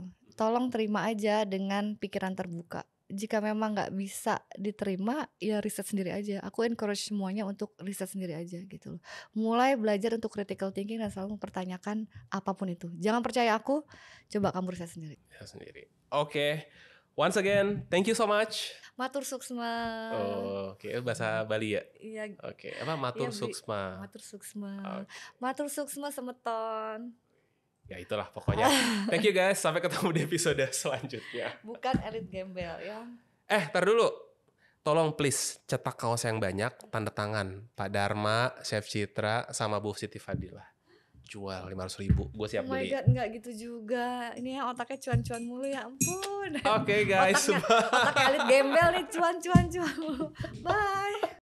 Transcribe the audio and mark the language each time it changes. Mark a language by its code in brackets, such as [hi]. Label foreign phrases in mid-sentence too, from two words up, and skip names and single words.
[id] Tolong terima aja dengan pikiran terbuka. Jika memang nggak bisa diterima, ya riset sendiri aja. Aku encourage semuanya untuk riset sendiri aja gitu loh. Mulai belajar untuk [en] critical thinking [id] dan selalu mempertanyakan apapun itu. Jangan percaya aku, coba kamu riset sendiri. Ya sendiri. Oke. [en] Once again, thank you so much. [ban] Matur suksma. [id] Oh, oke. Bahasa Bali ya? Iya. Oke. Apa [ban] matur suksma? Matur suksma. Matur suksma semeton. [id] Ya itulah pokoknya. [en] Thank you guys. [id] Sampai ketemu di episode selanjutnya. Bukan elit gembel ya. Tar dulu. Tolong please cetak kaos yang banyak, tanda tangan Pak Dharma, Chef Citra, sama Bu Siti Fadila. Jual 500.000. Gue siap beli. [en] Oh my god, [id] enggak gitu juga. Ini yang otaknya cuan-cuan mulu, ya ampun. Oke guys. Otaknya elit gembel nih, cuan mulu. Bye.